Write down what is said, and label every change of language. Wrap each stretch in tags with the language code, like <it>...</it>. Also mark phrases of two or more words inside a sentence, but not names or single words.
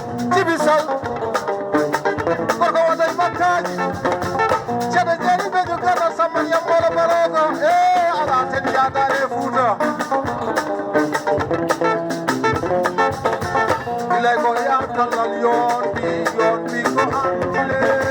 <ff>Djiby Sow, gorko wonde e makkaji. Ceerno Jeeri Beju Garba Samba Yam Bolo Balogo. Eh, ala sen yadare Fouta. Bilay ko ya tallal yoon bi, yoon bi ko andile.</ff>